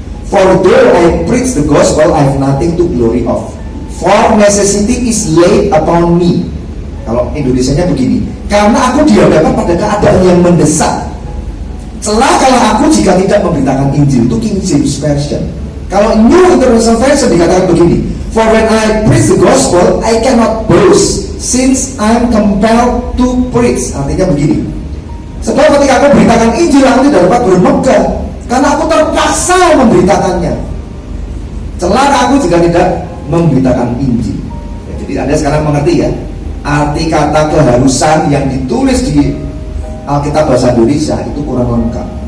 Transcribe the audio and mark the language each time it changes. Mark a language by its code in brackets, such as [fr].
[en] For though I preach the gospel, I have nothing to glory of, for necessity is laid upon me. [id] Kalau Indonesianya begini, karena aku dihadapkan pada keadaan yang mendesak, celakalah aku jika tidak memberitakan Injil. Itu King James Version. Kalau New International Version dikatakan begini, [en] for when I preach the gospel, I cannot boast, since I am compelled to preach. [id] Artinya begini, sebab ketika aku beritakan Injil, aku tidak dapat bermegah, karena aku terpaksa memberitakannya. Celaka aku jika tidak memberitakan Injil. Ya, jadi Anda sekarang mengerti ya, arti kata keharusan yang ditulis di Alkitab bahasa Indonesia itu kurang lengkap.